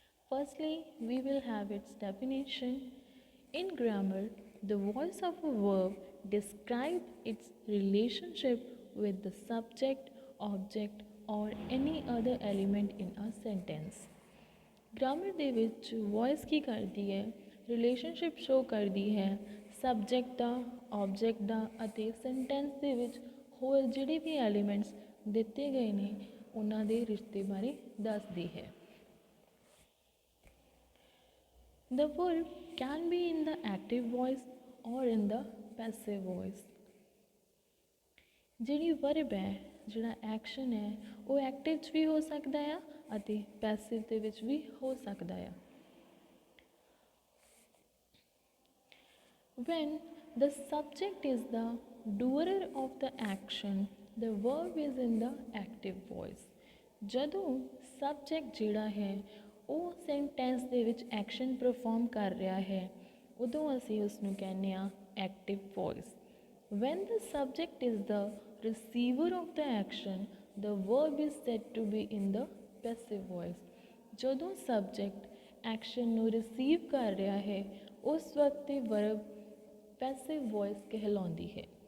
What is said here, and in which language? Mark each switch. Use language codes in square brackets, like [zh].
[en] Firstly, we will have its definition. In grammar, the voice of a verb describes its relationship with the subject, object, or any other element in a sentence. [pa] Grammar ਦੇ ਵਿੱਚ voice ਕੀ ਕਰਦੀ ਹੈ? Relationship show ਕਰਦੀ ਹੈ subject ਦਾ, object ਦਾ ਅਤੇ sentence ਦੇ ਵਿੱਚ ਹੋਰ ਜਿਹੜੇ ਵੀ ਐਲੀਮੈਂਟਸ ਦਿੱਤੇ ਗਏ ਨੇ ਉਹਨਾਂ ਦੇ ਰਿਸ਼ਤੇ ਬਾਰੇ ਦੱਸਦੀ ਹੈ। [en] The verb can be in the active voice or in the passive voice. [pa] ਜਿਹੜੀ ਵਰਬ ਹੈ, ਜਿਹੜਾ ਐਕਸ਼ਨ ਹੈ, ਉਹ ਐਕਟਿਵ 'ਚ ਵੀ ਹੋ ਸਕਦਾ ਆ ਅਤੇ ਪੈਸਿਵ ਦੇ ਵਿੱਚ ਵੀ ਹੋ ਸਕਦਾ ਆ। [en] When the subject is the doer of the action, the verb is in the active voice. [pa] ਜਦੋਂ ਸਬਜੈਕਟ ਜਿਹੜਾ ਹੈ ਉਹ ਸੈਂਟੈਂਸ ਦੇ ਵਿੱਚ ਐਕਸ਼ਨ ਪਰਫੋਰਮ ਕਰ ਰਿਹਾ ਹੈ ਉਦੋਂ ਅਸੀਂ ਉਸਨੂੰ ਕਹਿੰਦੇ ਹਾਂ active voice. [en] When the subject is the receiver of the action, the verb is said to be in the passive voice. [pa] ਜਦੋਂ ਸਬਜੈਕਟ ਐਕਸ਼ਨ ਨੂੰ ਰਿਸੀਵ ਕਰ ਰਿਹਾ ਹੈ ਉਸ ਵਕਤ ਤੇ ਵਰਬ ਪੈਸਿਵ ਵੌਇਸ ਕਹਿਲਾਉਂਦੀ ਹੈ।